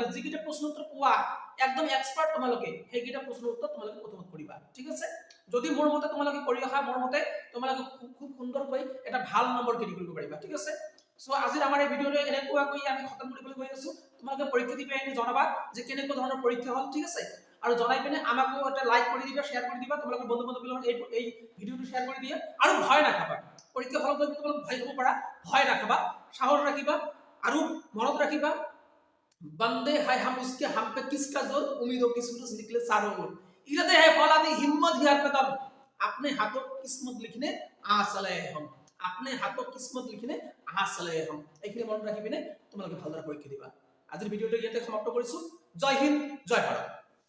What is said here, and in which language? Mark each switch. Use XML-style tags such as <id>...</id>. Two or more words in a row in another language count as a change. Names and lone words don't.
<as>যিকিটা প্ৰশ্ন উত্তৰ পোৱা একদম এক্সপার্ট তোমালোকে সেইকিটা প্ৰশ্নৰ উত্তৰ তোমালোকে প্ৰথমত কৰিবা ঠিক আছে যদি মোৰ মতে তোমালোকে কৰি আহা মোৰ মতে তোমালোকে খুব সুন্দৰকৈ এটা ভাল নম্বৰ কেৰি কৰিব পাৰিবা ঠিক আছে সো আজিৰ আমাৰ এই ভিডিওটো এনেকুৱাকৈ আমি খতম কৰিবলৈ গৈ আছো তোমালোকে পৰীক্ষা দি পেলাই জনাবা যে কেনেকুৱা ধৰণৰ পৰীক্ষা হ'ল ঠিক আছে আৰু জনাই পিনে আমাকো এটা লাইক কৰি দিবা শেয়াৰ কৰি দিবা তোমালোকৰ বন্ধু-বান্ধৱীৰ লগত এই ভিডিওটো শেয়াৰ কৰি দিয়া আৰু ভয় নাখাবা পৰীক্ষা হলত গৈ তোমালোক ভয় হ'ব পাৰা ভয় নাখাবা সাহস ৰাখিবা আৰু মনত ৰাখিবা</as> <hi>बंदे है हम उसके हम पे किसका जोर उम्मीदों की सूरज निकले चारों ओर इरादे है फौलादी हिम्मत हिया कदम अपने हाथों किस्मत लिखने आ चले हम अपने हाथों किस्मत लिखने आ चले हम</hi> <as>এইখিনি মনত ৰাখি পিনে তোমালোকে ভালদৰে পৰীক্ষা দিবা আজিৰ ভিডিওটো ইয়াতে সমাপ্ত কৰিছো জয় হিন্দ জয় ভাৰত</as>